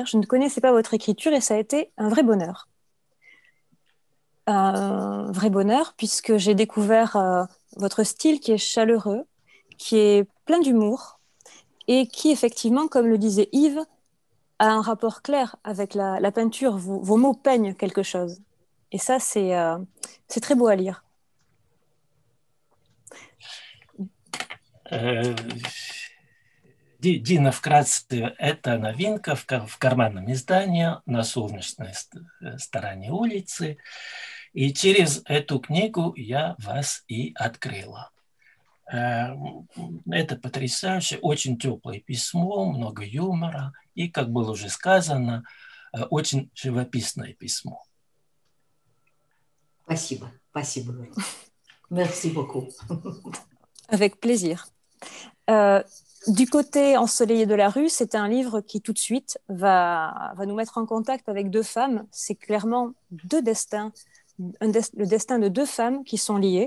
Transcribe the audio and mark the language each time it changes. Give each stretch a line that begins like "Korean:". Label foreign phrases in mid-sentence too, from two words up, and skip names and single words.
French: Je ne connaissais pas votre écriture et ça a été un vrai bonheur. Un vrai bonheur puisque j'ai découvert votre style qui est chaleureux, qui est plein d'humour et qui effectivement, comme le disait Yves, a un rapport clair avec la peinture. Vos mots peignent quelque chose. Et ça, c'est très beau à lire.
Russian: Дина, вкратце, это новинка в карманном издании на солнечной стороне улицы. И через эту книгу я вас и открыла. Это потрясающе, очень теплое письмо, много юмора и, как было уже сказано, очень живописное письмо. Спасибо, спасибо.
French: Merci beaucoup. Avec plaisir. Du côté ensoleillé de la rue, c'est un livre qui tout de suite va nous mettre en contact avec deux femmes. C'est clairement deux destins, le destin de deux femmes qui sont liées.